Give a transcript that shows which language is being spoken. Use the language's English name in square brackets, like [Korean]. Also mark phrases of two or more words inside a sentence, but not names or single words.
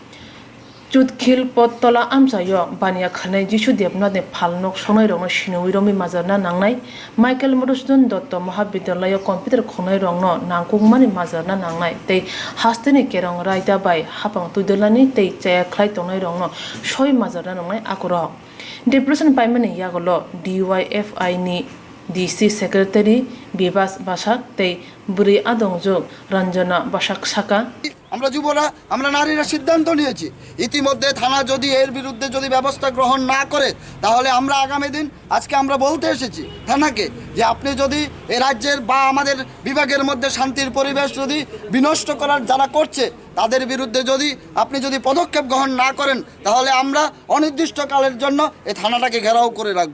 [Kok Borok] चुटखिल पत्तला आमचायो बानिया खनाय जिसु देबनाने फालनक संनाय रंनो सिनुइ रंमै माजाना नांनाय माइकेल मधुसूदन दत्त महाविद्यालय कम्पिउटार खनाय रंनो नांगुमानि माजाना नांनाय तै हास्तेनि केरं रायदा बाय हापां तुइदलानि तै चाया ख्लाय तंनाय रंनो सय माजाना नांनाय आकुर डेपुटेशन पाइमानि यागलो DYFI नि DC सेक्रेटारि बिबास बासाक तै बुरि आदंजो रंजना बासाक साका [Bangla] আমরা যুবরা আমরা নারীরা সিদ্ধান্ত নিয়েছি ইতিমধ্যে থানা যদি এর বিরুদ্ধে যদি ব্যবস্থা গ্রহণ না করে তাহলে আমরা আগামী দিন আজকে আমরা বলতে এসেছি থানাকে যে আপনি যদি এই রাজ্যের বা আমাদের বিভাগের মধ্যে শান্তির পরিবেশ যদি বিনষ্ট করার যারা করছে তাদের বিরুদ্ধে যদি আপনি যদি পদক্ষেপ গ্রহণ না করেন তাহলে আমরা অনির্দিষ্টকালের জন্য এই থানাটাকে ঘেরাও করে রাখব।